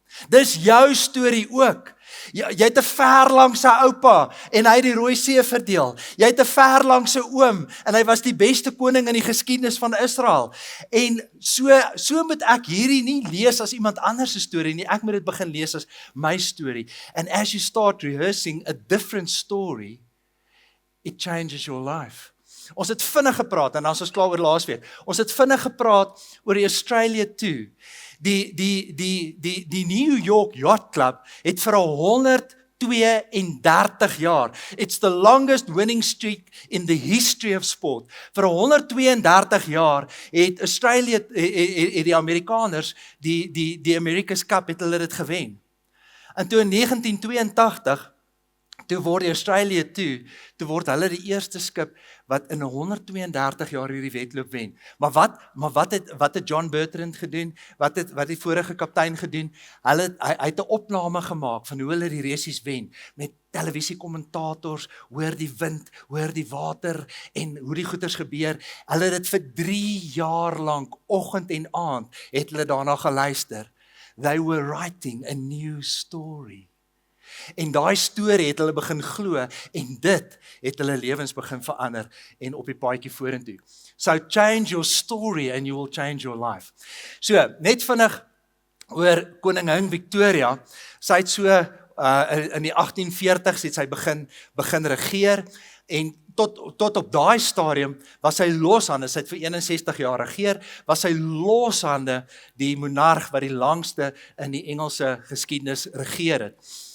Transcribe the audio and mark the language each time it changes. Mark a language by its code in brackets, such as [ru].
[af] Dis jou storie ook. Jy het 'n verlangse oupa en hy het die Rooi See verdeel. Jy het 'n verlangse oom en hy was die beste koning in die geskiedenis van Israel. En so moet ek hierdie nie lees as iemand anders se storie nie. Ek moet dit begin lees as my storie. [en] And as you start rehearsing a different story, it changes your life. [af] Ons het vinnig gepraat, en dan is ons klaar oor laasweek. Ons het vinnig gepraat oor die Australia 2. Die New York Yacht Club het vir 132 jaar. [en] It's the longest winning streak in the history of sport. [af] Vir 132 jaar het Australia, die Amerikaners, die America's Cup, het hulle dit gewen. En toe in 1982, toe word die Australia 2, toe word hulle die eerste skip wat in 132 jaar hierdie wedloop wen. Maar wat het John Bertrand gedoen? Wat het die vorige kaptein gedoen? Hy het 'n opname gemaak van hoe hulle die resies wen, met televisiekommentators, hoor die wind, hoor die water en hoe die goeters gebeur. Hulle het dit vir 3 jaar lank, oggend en aand, het hulle daarna geluister. [en] They were writing a new story. [af] En daai storie het hulle begin glo, en dit het hulle lewens begin verander, en op die paadjie vorentoe. [en] So change your story and you will change your life. [af] So, net vinnig oor koningin Victoria, sy het so in die 1840s het sy begin regeer, en tot op daai stadium was sy loshande, sy het vir 61 jaar regeer, was sy loshande die monarg wat die langste in die Engelse geskiedenis regeer het.